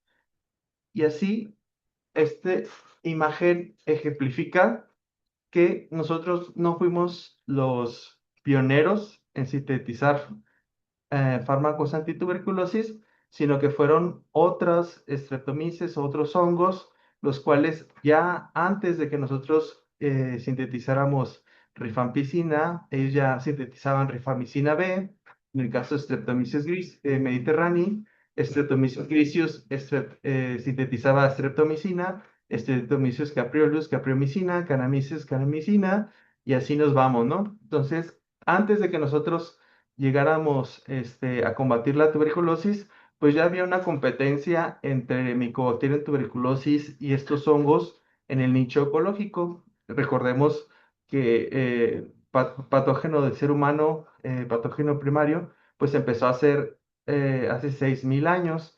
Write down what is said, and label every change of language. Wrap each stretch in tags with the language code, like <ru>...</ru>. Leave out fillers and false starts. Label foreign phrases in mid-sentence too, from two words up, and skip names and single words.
<es>Y así, esta imagen ejemplifica que nosotros no fuimos los pioneros en sintetizar fármacos antituberculosis, sino que fueron otras Streptomyces, otros hongos, los cuales ya antes de que nosotros sintetizáramos rifampicina, ellos ya sintetizaban rifamicina B, en el caso de Streptomyces mediterranei, Streptomyces griseus sintetizaba streptomicina, Streptomyces capreolus, capreomicina, Canamyces, canamicina, y así nos vamos, ¿no? Entonces, antes de que nosotros llegáramos a combatir la tuberculosis, pues ya había una competencia entre Mycobacterium tuberculosis y estos hongos en el nicho ecológico. Recordemos que patógeno del ser humano, patógeno primario, pues empezó a ser hace 6.000 años.</es>